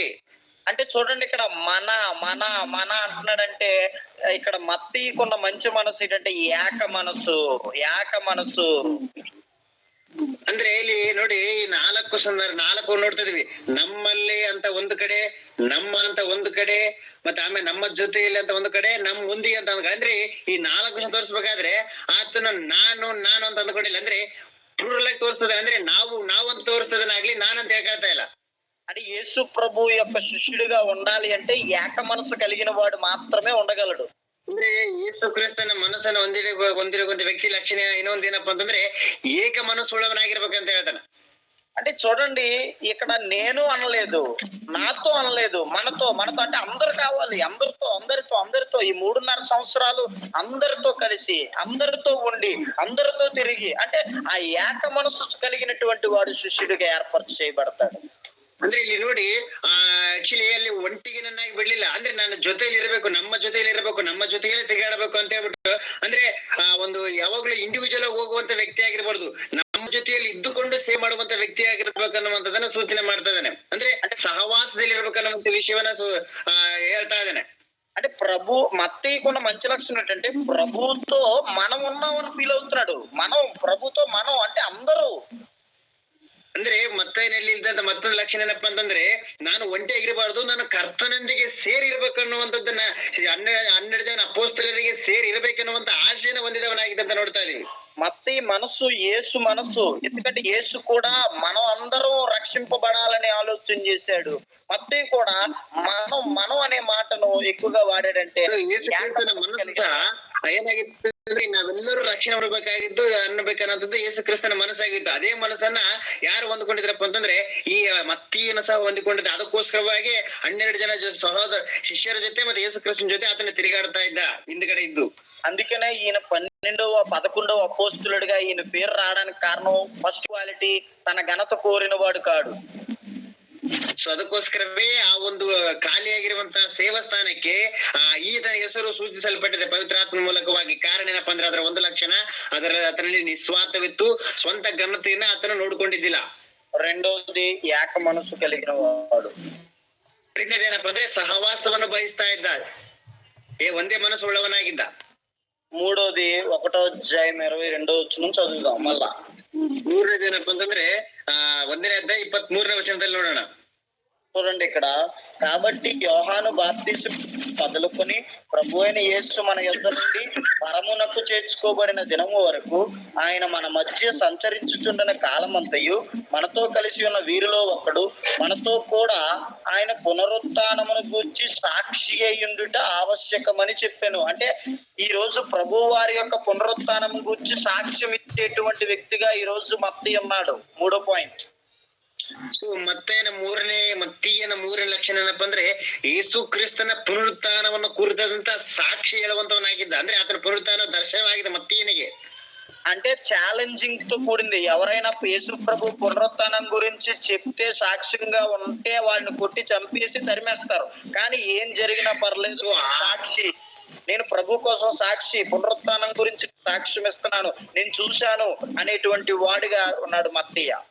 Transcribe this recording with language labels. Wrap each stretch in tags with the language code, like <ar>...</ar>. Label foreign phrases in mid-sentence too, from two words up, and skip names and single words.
<te>అంటే చూడండి, ఇక్కడ మన అంటున్నాడంటే ఇక్కడ మత్తయికున్న మంచి మనసు ఏంటంటే ఏక మనసు.</te> <kn>ಅಂದ್ರೆ ಇಲ್ಲಿ ನೋಡಿ, 4 ನೋಡ್ತಾ ಇದೀವಿ. ನಮ್ಮಲ್ಲಿ ಅಂತ ಒಂದು ಕಡೆ, ನಮ್ಮ ಅಂತ ಒಂದು ಕಡೆ, ಮತ್ತೆ ಆಮೇಲೆ ನಮ್ಮ ಜೊತೆಯಲ್ಲಿ ಅಂತ ಒಂದು ಕಡೆ, ನಮ್ಮ ಮುಂದಿಗೆ ಅಂತ ಒಂದು ಕಡೆ. ಅಂದ್ರೆ ಈ 4 ತೋರಿಸ್ಬೇಕಾದ್ರೆ ಆತನ ನಾನು ಅಂತ ಅಂದ್ಕೊಂಡಿಲ್ಲ. ಅಂದ್ರೆ ಪ್ಲೂರಲ್ ಆಗಿ ತೋರಿಸ್ತದೆ. ಅಂದ್ರೆ ನಾವು ಅಂತ ತೋರಿಸ್ತದನಾಗ್ಲಿ, ನಾನಂತ ಹೇಳ್ತಾ ಇಲ್ಲ.</kn> <te>అంటే యేసు ప్రభు యొక్క శిష్యుడిగా ఉండాలి అంటే ఏక మనసు కలిగిన వాడు మాత్రమే ఉండగలడు.</te> <kn>ಅಂದ್ರೆ ಯೇಸು ಕ್ರಿಸ್ತನ ಮನಸ್ಸನ್ನು ಹೊಂದಿರುವಂತ ವ್ಯಕ್ತಿ ಲಕ್ಷಣ ಇನ್ನೊಂದು ಏನಪ್ಪಾ ಅಂತಂದ್ರೆ ಏಕ ಮನಸ್ಸುಳ್ಳವನಾಗಿರ್ಬೇಕಂತ ಹೇಳ್ತಾನೆ.</kn> <te>అంటే చూడండి, ఇక్కడ నేను అనలేదు, నాతో అనలేదు, మనతో అంటే అందరు కావాలి. అందరితో ఈ 3.5 సంవత్సరాలు అందరితో కలిసి, అందరితో ఉండి, అందరితో తిరిగి, అంటే ఆ ఏక మనసు కలిగినటువంటి వాడు శిష్యుడిగా ఏర్పాటు చేయబడతాడు.</te> <kn>ಅಂದ್ರೆ ಇಲ್ಲಿ ನೋಡಿ, ಆಕ್ಚುಲಿ ಅಲ್ಲಿ ಒಂಟಿಗೆ ನನ್ನಾಗಿ ಬಿಡ್ಲಿಲ್ಲ. ಅಂದ್ರೆ ನನ್ನ ಜೊತೆಯಲ್ಲಿ ಇರಬೇಕು, ನಮ್ಮ ಜೊತೆಗೆ ತಿರುಗಾಡಬೇಕು ಅಂತ ಹೇಳ್ಬಿಟ್ಟು, ಅಂದ್ರೆ ಒಂದು ಯಾವಾಗ್ಲೂ ಇಂಡಿವಿಜುವಲ್ ಆಗಿ ಹೋಗುವಂತ ವ್ಯಕ್ತಿ ಆಗಿರ್ಬಾರ್ದು, ನಮ್ಮ ಜೊತೆಯಲ್ಲಿ ಇದ್ದುಕೊಂಡು ಸೇವ್ ಮಾಡುವಂತ ವ್ಯಕ್ತಿ ಆಗಿರ್ಬೇಕನ್ನುವಂಥದ್ದನ್ನ ಸೂಚನೆ ಮಾಡ್ತಾ ಇದ್ದಾನೆ. ಅಂದ್ರೆ ಸಹವಾಸದಲ್ಲಿ ಇರ್ಬೇಕನ್ನುವಂತ ವಿಷಯವನ್ನ ಹೇಳ್ತಾ ಇದ್ದಾನೆ.</kn> <te>అంటే మత్తయికున్న మంచి లక్షణం ఏంటంటే ప్రభుతో మనం ఉన్నామని ఫీల్ అవుతున్నాడు. ప్రభుతో అంటే అందరూ.</te> <kn>ಅಂದ್ರೆ ಮತ್ತೇನಲ್ಲಿ ಇಲ್ದಂತ ಮತ್ತೊಂದು ಲಕ್ಷಣ ಏನಪ್ಪಾ ಅಂತಂದ್ರೆ, ನಾನು ಒಂಟಿಯಾಗಿರಬಾರ್ದು, ನಾನು ಕರ್ತನೊಂದಿಗೆ ಸೇರಿ ಇರ್ಬೇಕನ್ನುವಂಥದ್ದನ್ನ 12 ಜನ ಅಪೊಸ್ತಲರಿಗೆ ಸೇರಿ ಇರ್ಬೇಕನ್ನುವಂತ ಆಶೆಯನ್ನು ಹೊಂದಿದವನಾಗಿದ್ದಂತ ನೋಡ್ತಾ ಇದೀವಿ.</kn> <te>మత్తయి మనసు యేసు మనసు. ఎందుకంటే యేసు కూడా మనం అందరం రక్షింపబడాలని ఆలోచన చేశాడు. మత్తయి కూడా మనం అనే మాటను ఎక్కువగా వాడాడంటే</te> <kn>ಏನಾಗಿತ್ತು ಅಂದ್ರೆ, ನಾವೆಲ್ಲರೂ ರಕ್ಷಣೆ ಹೊಡಬೇಕಾಗಿದ್ದು ಅನ್ನಬೇಕನ್ನೋದು ಯೇಸು ಕ್ರಿಸ್ತನ ಮನಸ್ಸಾಗಿತ್ತು. ಅದೇ ಮನಸ್ಸನ್ನ ಯಾರು ಹೊಂದ್ಕೊಂಡಿದ್ರಪ್ಪ ಅಂತಂದ್ರೆ ಈ ಮತ್ತಿಯನ್ನು ಸಹ ಹೊಂದಿಕೊಂಡಿದ್ದ. ಅದಕ್ಕೋಸ್ಕರವಾಗಿ 12 ಜನ ಶಿಷ್ಯರ ಜೊತೆ ಮತ್ತೆ ಯೇಸು ಕ್ರಿಸ್ತನ ಜೊತೆ ಆತನ ತಿರುಗಾಡ್ತಾ ಇದ್ದ ಹಿಂದ್ಗಡೆ ಇದ್ದು.</kn> <te>అందుకనే ఈయన 11వ అపోస్తులుడిగా ఈయన పేరు రావడానికి కారణం</te> <en>first quality,</en> <te>తన ఘనత కోరిన వాడు కాడు.</te> <kn>ಸೊ ಅದಕ್ಕೋಸ್ಕರವೇ ಆ ಒಂದು ಖಾಲಿಯಾಗಿರುವಂತಹ ಸೇವಾಸ್ಥಾನಕ್ಕೆ ಈತನ ಹೆಸರು ಸೂಚಿಸಲ್ಪಟ್ಟಿದೆ ಪವಿತ್ರಾತ್ಮ ಮೂಲಕವಾಗಿ. ಕಾರಣ ಏನಪ್ಪಾ ಅಂದ್ರೆ, ಅದರ ಒಂದು ಲಕ್ಷಣ, ಅದರಲ್ಲಿ ನಿಸ್ವಾರ್ಥವಿತ್ತು, ಸ್ವಂತ ಘನತೆಯನ್ನ ಆತನು ನೋಡ್ಕೊಂಡಿದ್ದಿಲ್ಲ.</kn> <te>రెండోది ఏక మనసు కలిగిన వాడు.</te> <kn>ಎರಡನೇದೇನಪ್ಪ ಅಂದ್ರೆ ಸಹವಾಸವನ್ನು ಬಯಸ್ತಾ ಇದ್ದ, ಒಂದೇ ಮನಸ್ಸು ಉಳ್ಳವನಾಗಿದ್ದ.</kn> <te>మూడోది 1:22 చదువుదాం మళ్ళా.</te> <kn>ಮೂರನೇದೇನಪ್ಪ ಅಂತಂದ್ರೆ 1ನೇ ಅಧ್ಯಾಯ 23ನೇ ವಚನದಲ್ಲಿ ನೋಡೋಣ.</kn> <te>చూడండి ఇక్కడ, కాబట్టి యోహాను బాప్తిస్మం మొదలుకొని ప్రభు అయిన యేసు మన యొద్ద నుండి పరమునకు చేర్చుకోబడిన దినము వరకు ఆయన మన మధ్య సంచరించుచుండిన కాలమంతయు మనతో కలిసి ఉన్న వీరిలో ఒకడు, మనతో కూడా ఆయన పునరుత్థానమును గూర్చి సాక్షి అయ్యుండుట ఆవశ్యకమని చెప్పాను. అంటే ఈ రోజు ప్రభు వారి యొక్క పునరుత్థానం గూర్చి సాక్ష్యం ఇచ్చేటువంటి వ్యక్తిగా ఈ రోజు మత్తయి ఉన్నాడు. 3వ పాయింట్.</te> <kn>ಸೊ ಮತ್ತಿಯನ ಮೂರನೇ ಲಕ್ಷಣ ಏನಪ್ಪಾ ಅಂದ್ರೆ ಯೇಸು ಕ್ರಿಸ್ತನ ಪುನರುತ್ಥಾನವನ್ನು ಕುರಿತಂತ ಸಾಕ್ಷಿ ಹೇಳುವಂತವನಾಗಿದ್ದ. ಅಂದ್ರೆ ಆತನ ಪುನರುತ್ಥಾನ ದರ್ಶನವಾಗಿದೆ ಮತ್ತಿಯನಿಗೆ.</kn> <te>అంటే ఛాలెంజింగ్ తో కూడింది. ఎవరైనా యేసు ప్రభు పునరుత్థానం గురించి చెప్తే సాక్ష్యంగా ఉంటే వాళ్ళని కొట్టి చంపేసి తరిమేస్తారు. కానీ ఏం జరిగినా పర్లేదు, సాక్షి, నేను ప్రభు కోసం సాక్షి, పునరుత్థానం గురించి సాక్ష్యం ఇస్తున్నాను, నేను చూశాను అనేటువంటి వాడిగా ఉన్నాడు మత్తయ్య.</te>